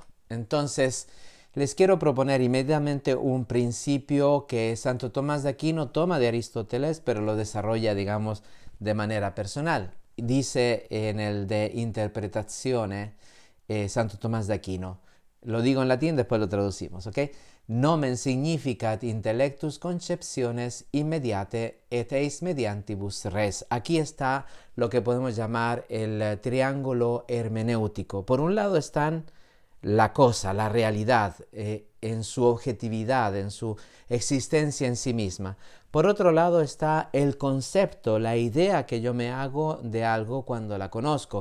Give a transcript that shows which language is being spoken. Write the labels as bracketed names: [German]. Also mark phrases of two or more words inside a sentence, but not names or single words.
[Spanish] Entonces, les quiero proponer inmediatamente un principio que Santo Tomás de Aquino toma de Aristóteles, pero lo desarrolla, digamos, de manera personal. Dice en el de Interpretazione Santo Tomás de Aquino, lo digo en latín, después lo traducimos, ¿ok? [Latin] Nomen significat intellectus concepciones immediate et eis mediantibus res. [Spanish] Aquí está lo que podemos llamar el triángulo hermenéutico. Por un lado están la cosa, la realidad, en su objetividad, en su existencia en sí misma. Por otro lado está el concepto, la idea que yo me hago de algo cuando la conozco.